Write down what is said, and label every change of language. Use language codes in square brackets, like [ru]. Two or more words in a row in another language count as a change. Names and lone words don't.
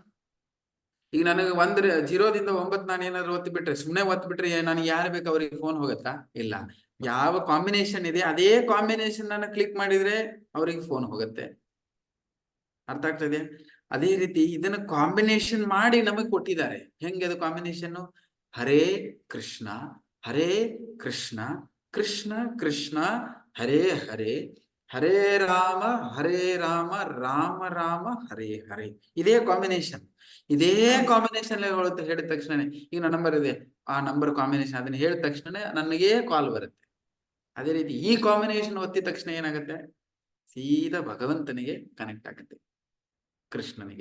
[kn] ಈಗ ನನಗೆ 0 ದಿಂದ 9 ನಾನು ಏನಾದ್ರು ಒತ್ತಿ ಬಿಟ್ರೆ, ಸುಮ್ಮನೆ ಒತ್ತಿ ಬಿಟ್ರೆ ನನಗೆ ಯಾರು ಬೇಕು ಅವ್ರಿಗೆ ಫೋನ್ ಹೋಗತ್ತಾ? ಇಲ್ಲ. ಯಾವ ಕಾಂಬಿನೇಷನ್ ಇದೆ ಅದೇ ಕಾಂಬಿನೇಷನ್ ನಾನು ಕ್ಲಿಕ್ ಮಾಡಿದ್ರೆ ಅವ್ರಿಗೆ ಫೋನ್ ಹೋಗುತ್ತೆ. ಅರ್ಥ ಆಗ್ತದೆ? ಅದೇ ರೀತಿ ಇದನ್ನ ಕಾಂಬಿನೇಷನ್ ಮಾಡಿ ನಮಗೆ ಕೊಟ್ಟಿದ್ದಾರೆ. ಹೆಂಗೆ ಅದು ಕಾಂಬಿನೇಷನ್? [sa] ಹರೇ ಕೃಷ್ಣ ಹರೇ ಕೃಷ್ಣ ಕೃಷ್ಣ ಕೃಷ್ಣ ಹರೇ ಹರೇ ಹರೇ ರಾಮ ರಾಮ ರಾಮ ಹರೇ ಹರೇ. [kn] ಇದೇ ಕಾಂಬಿನೇಷನ್, ಇದೇ ಕಾಂಬಿನೇಷನ್ ಹೇಳಿದ ತಕ್ಷಣ, ಈಗ ನನ್ನ ನಂಬರ್ ಇದೆ, ಆ ನಂಬರ್ ಕಾಂಬಿನೇಷನ್ ಅದನ್ನ ಹೇಳಿದ ತಕ್ಷಣ ನನಗೆ ಕಾಲ್ ಬರುತ್ತೆ. ಅದೇ ರೀತಿ ಈ ಕಾಂಬಿನೇಷನ್ ಒತ್ತಿದ ತಕ್ಷಣ ಏನಾಗುತ್ತೆ, ಸೀದಾ ಭಗವಂತನಿಗೆ ಕನೆಕ್ಟ್ ಆಗುತ್ತೆ, ಕೃಷ್ಣನಿಗೆ.